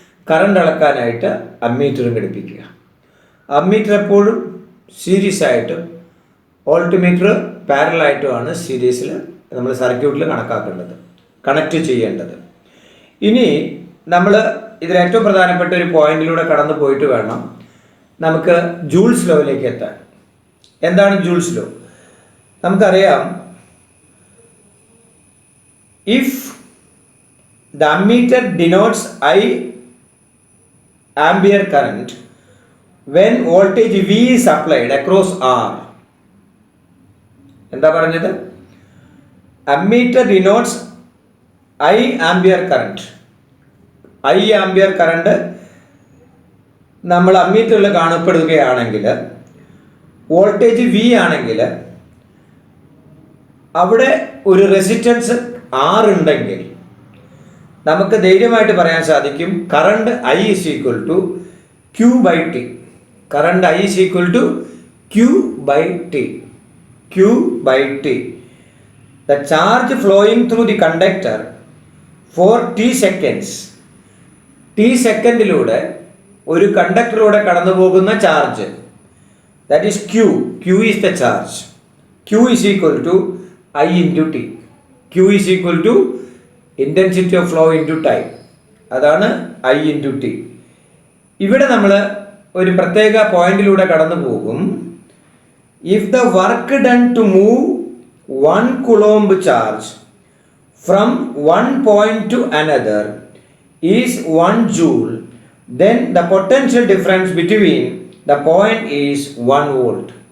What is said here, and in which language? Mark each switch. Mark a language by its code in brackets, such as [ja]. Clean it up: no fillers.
[ml] Current അളക്കാനായിട്ട് അമ്മീറ്ററും ഘടിപ്പിക്കുക. Ammeter എപ്പോഴും series ആയിട്ടും volt meter പാരലായിട്ടുമാണ് സീരീസിൽ നമ്മൾ സർക്യൂട്ടിൽ കണക്റ്റ് ചെയ്യേണ്ടത്. ഇനി നമ്മൾ ഇതിൽ ഏറ്റവും പ്രധാനപ്പെട്ട ഒരു പോയിന്റിലൂടെ കടന്നു പോയിട്ട് വേണം നമുക്ക് ജൂൾസ് ലോയിലേക്ക് എത്താൻ. എന്താണ് ജൂൾസ് ലോ? നമുക്കറിയാം, [en] If the ammeter denotes I ampere current when voltage V is applied across R. [ml] എന്താ പറഞ്ഞത്? [en] Ammeter denotes I ampere current. I ampere current [ml] നമ്മൾ അമ്മീറ്ററിൽ കാണപ്പെടുകയാണെങ്കിൽ, വോൾട്ടേജ് V ആണെങ്കിൽ അവിടെ ഒരു റെസിസ്റ്റൻസ് R ഉണ്ടെങ്കിൽ നമുക്ക് ധൈര്യമായിട്ട് പറയാൻ സാധിക്കും current [en] I is equal to Q by T. Current I is equal to Q by T. Q by T. The charge flowing through the conductor for T seconds. [ml] T സെക്കൻഡിലൂടെ ഒരു കണ്ടക്ടറിലൂടെ കടന്നു പോകുന്ന charge, [en] That is Q. Q is the charge. Q is equal to I into T. Q is equal to intensity of flow into time. [ml] അതാണ് I into T. ഇവിടെ നമ്മൾ ഒരു പ്രത്യേക പോയിന്റിലൂടെ കടന്നു പോകും. [en] If the work done to move 1 coulomb charge from one point to another is 1 joule, then the potential difference between the point is 1 volt.